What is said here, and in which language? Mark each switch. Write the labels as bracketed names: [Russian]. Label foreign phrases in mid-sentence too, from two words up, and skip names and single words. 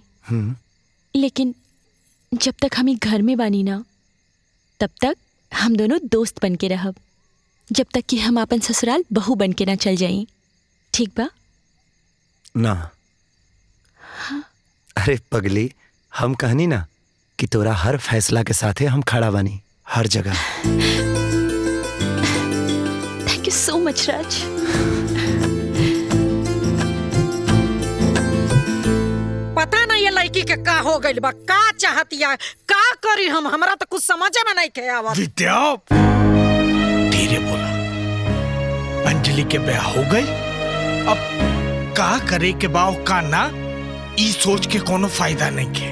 [Bhojpuri] लेकिन जब तक हम घर में बानी ना, तब तक हम दोनों दोस्त बन के रहब, जब तक कि हम अपन ससुराल बहू बन के ना चल जाई। ठीक बा ना? हाँ? अरे पगली, हम कहनी ना कि तोरा हर फैसला के साथे हम खड़ा बानी, हर जगह। [English] Thank you so much राज। [Bhojpuri] पता नहीं ये लड़की के का हो गई बा, का चाहतिया, का करी हम, हमरा तो कुछ समझ में नहीं के आवत। विद्या, धीरे बोला। अंजलि के ब्याह हो गई, अब का करे के बाव का ना, ई सोच के कोनो फायदा नहीं के।